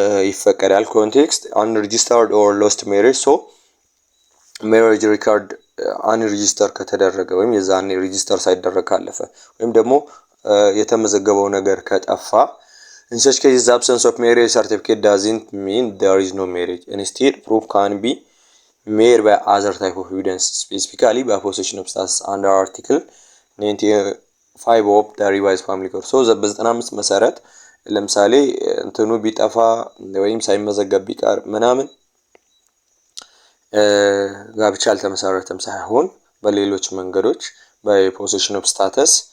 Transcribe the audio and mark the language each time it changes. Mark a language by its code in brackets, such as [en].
[en] ይፈቀዳል። ኮንቴክስት አንሬጂስተርድ ኦር ሎስት ሜሬጅ ሶ [am] ሜሬጅ ሪካርድ አንሬጂስተር ከተደረገ ወይም የዛኔ ሬጂስተር ሳይደረግ ካለፈ ወይም ደግሞ የተመዘገበው ነገር ከጠፋ [en] in such cases the absence of marriage certificate doesn't mean there is no marriage. Instead proof can be made by other type of evidence, specifically by possession of status under article 95 of the revised family code. [am] so በ95 መሰረት ለምሳሌ እንትኑ ቢጠፋ ወይም ሳይመዘገብ ቢቀር ምናምን ጋብቻ አልተመሰረተም ሳይሆን በሌሎች መንገዶች [en] በፖሴሽን ኦፍ ስታተስ